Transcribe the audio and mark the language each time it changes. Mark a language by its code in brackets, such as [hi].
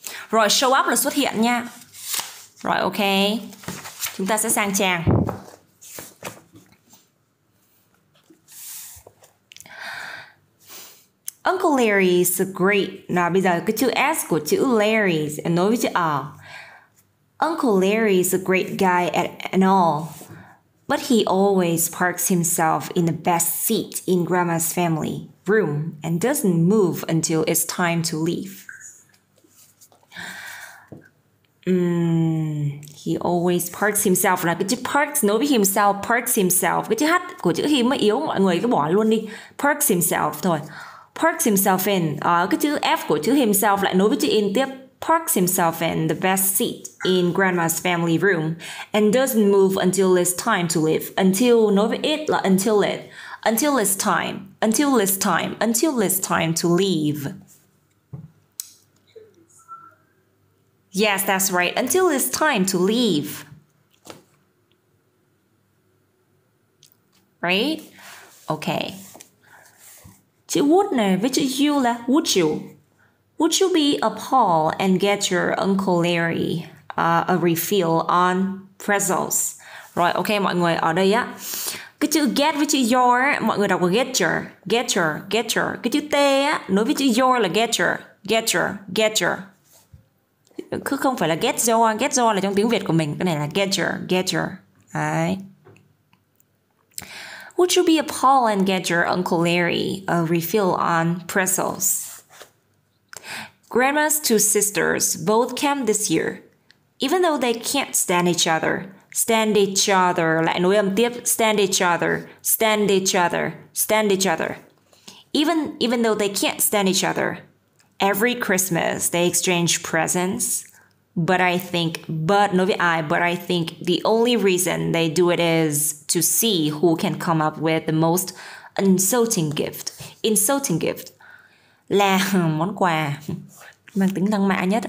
[vi] Rồi show up là xuất hiện nha. Rồi ok. Chúng ta sẽ sang trang. [en] Uncle Larry is great. [vi] Nào bây giờ cái chữ S của chữ Larry nối với chữ R. [en] Uncle Larry is a great guy and all, but he always parks himself in the best seat in Grandma's family room and doesn't move until it's time to leave. He always parks himself [vi] là cái chữ parks nối với himself, parks himself. Cái chữ H của chữ him mới yếu, mọi người cứ bỏ luôn đi. [en] Parks himself thôi. Parks himself in. [vi] Cái chữ F của chữ himself lại nối với chữ in tiếp. [en] Parks himself in the best seat in Grandma's family room and doesn't move until it's time to leave. [vi] Until nối với it là until it. [en] Until it's time. Until it's time. Until it's time to leave. Yes, that's right. Until it's time to leave. Right? Okay. [vi] Chữ would này với chữ you là would you? [en] Would you be appalled and get your Uncle Larry a refill on pretzels? [vi] Rồi, ok mọi người, ở đây á, cái chữ get với chữ your á, mọi người đọc là get your. Cái chữ T á, nối với chữ your là get your. Cứ không phải là get your là trong tiếng Việt của mình, cái này là get your. Đấy. [en] Would you be appalled and get your Uncle Larry a refill on pretzels? Grandma's two sisters both came this year. Even though they can't stand each other [vi] lại nối âm tiếp, [en] stand each other. Even though they can't stand each other. Every Christmas they exchange presents. But I think the only reason they do it is to see who can come up with the most insulting gift. [vi] Là món quà mang tính tăng mạ nhất.